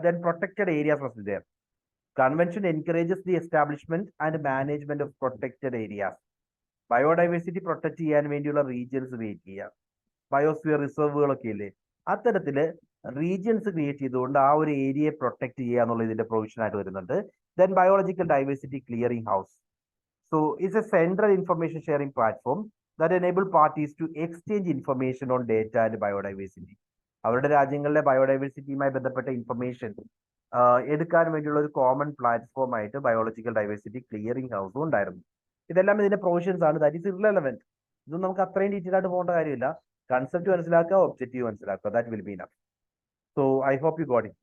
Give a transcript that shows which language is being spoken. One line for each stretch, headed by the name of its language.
English: Then protected areas of there. Convention encourages the establishment and management of protected areas.
Malayalam: Biodiversity protect ചെയ്യാൻ വേണ്ടിയുള്ള regions create ചെയ്യുക. Biosphere റിസർവുകളൊക്കെ ഇല്ലേ, അത്തരത്തില് regions create ചെയ്തുകൊണ്ട് ആ ഒരു ഏരിയയെ പ്രൊട്ടക്ട് ചെയ്യുക എന്നുള്ള ഇതിന്റെ പ്രൊവിഷൻ ആയിട്ട് വരുന്നുണ്ട്.
English: Then biological diversity clearing house. So it's a central information sharing platform that enable parties to exchange information on data and biodiversity.
Malayalam: അവരുടെ രാജ്യങ്ങളിലെ ബയോഡൈവേഴ്സിറ്റിയുമായി ബന്ധപ്പെട്ട ഇൻഫർമേഷൻ എടുക്കാൻ വേണ്ടിയുള്ള ഒരു കോമൺ പ്ലാറ്റ്ഫോം ആയിട്ട് ബയോളജിക്കൽ ഡൈവേഴ്സിറ്റി ക്ലിയറിംഗ് ഹൗസും ഉണ്ടായിരുന്നു. ഇതെല്ലാം ഇതിന്റെ പ്രൊവിഷൻസ് ആണ്.
English: That is irrelevant.
Malayalam: ഇതൊന്നും നമുക്ക് അത്രയും ഡീറ്റെയിൽ ആയിട്ട് പോകേണ്ട കാര്യമില്ല. കൺസെപ്റ്റ് മനസ്സിലാക്കുക, ഒബ്ജക്റ്റീവ് മനസ്സിലാക്കുക,
English: That will be enough. So I hope you got it.